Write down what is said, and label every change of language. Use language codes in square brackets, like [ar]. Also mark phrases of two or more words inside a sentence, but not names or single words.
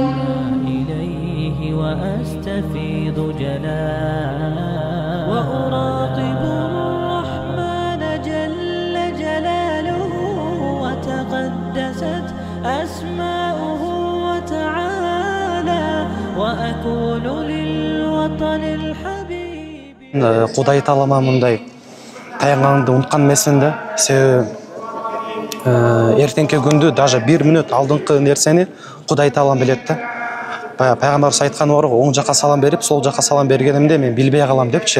[ar] إليه وأستفيض جلالا، وأراقب الرحمن جل جلاله، وتقدست أسماؤه وتعالى، وأكون للوطن الحبيب. [ky] Кудай таалама мындай таянганыңды унуткан эмесмин да. Себеби эртеңки күндү даже 1 мүнөт алдыңкы нерсени Кудай таалам билет да. баягы пайгамбарыбыз айтканы бар го, оң жакка салам берип, сол жакка салам бергенимде мен билбей калам депчи.